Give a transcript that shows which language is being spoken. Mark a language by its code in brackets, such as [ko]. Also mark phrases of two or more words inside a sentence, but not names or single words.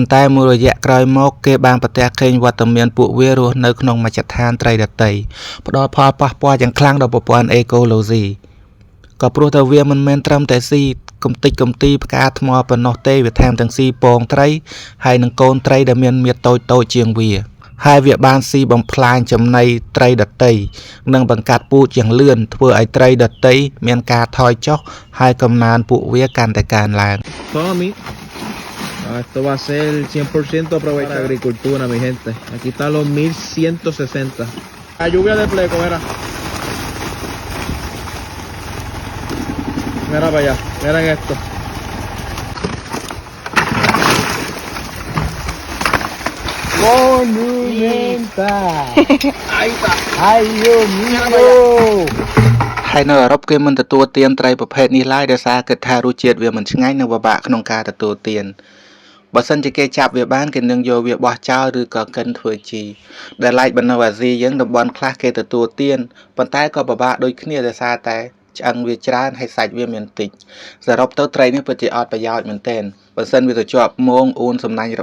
[km] ន្តែមួយរយៈក្រោយមកគេបានប្រទះឃើញវត្តមានពួកវារស់នៅក្នុងមជ្ឈដ្ឋានត្រីដទៃផ្ដល់ផលប៉ះពាល់យ៉ាងខ្លាំងដល់ប្រព័ន្ធអេកូឡូស៊ីក៏ព្រោះតែវាមិនមែនត្រឹមតែស៊ីកំតិចកំទីផ្កាថ្មប៉ុណ្ណោះទេវាថែមទាំងស៊ីពងត្រីហើយនិងកូនត្រីដែលមានមាឌតូចជាងវាហើយវាបានស៊ីបំផ្លាញចំណីត្រីដទៃនិងបង្កាត់ពូជយ៉ាងលឿនធ្វើឲ្យត្រីដទៃមានការថយចុះហើយកំណើនពួកវាកាន់តែកើនឡើង [es] Esto va a ser 100% aprovechar agricultura, mi gente. Aquí están los 1160. La lluvia de pleco, mira. Mira para allá, miren esto. Monumental. Ahí está. Ay, Dios mío. [km] ហើយនៅអឺរ៉ុបគេមិនទទួលទានត្រីប្រភេទនេះឡើយដោយសារគិតថារសជាតិវាមិនឆ្ងាញ់និងពិបាកក្នុងការទទួលទានបើសិនជាគេចាប់វាបានគេនឹងយកវាបោះចោលឬក៏កិនធ្វើជីដែលឡែកបណ្ណអាស៊ីយើងតំបន់ខ្លះគេទទួល ទានប៉ុន្តែក៏ពិបាកដូចគ្នាដោយសារតែឆ្អឹងវាច្រើនហើយសាច់វាមានតិចសរុបទៅត្រីនេះពិតជាអត់ប្រយោជន៍មែនទែនបើសិនវាទៅជាប់មងអួនសំណាញ់